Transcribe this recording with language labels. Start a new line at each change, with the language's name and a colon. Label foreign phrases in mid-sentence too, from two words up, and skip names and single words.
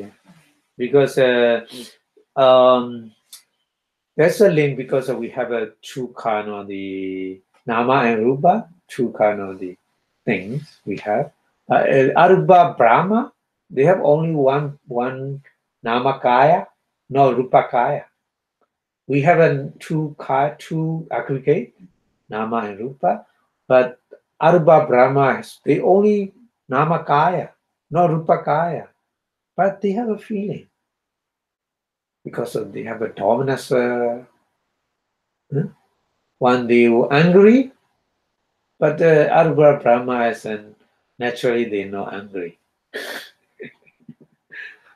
English: Because there's a link because we have a two kind of the nama and rupa, two kind of the things we have.
Pali: Arupa Brahma,
English: they have only one
Pali: nama kaya,
English: no
Pali: rupa kaya.
English: We have a two aggregate, nama and rupa, but
Pali: Arupa Brahma,
English: they only
Pali: nama kaya,
English: no
Pali: rupa kaya,
English: but they have a feeling because they have a dominance. When they were angry, but
Pali: Arupa Brahma
English: is and naturally they're not angry.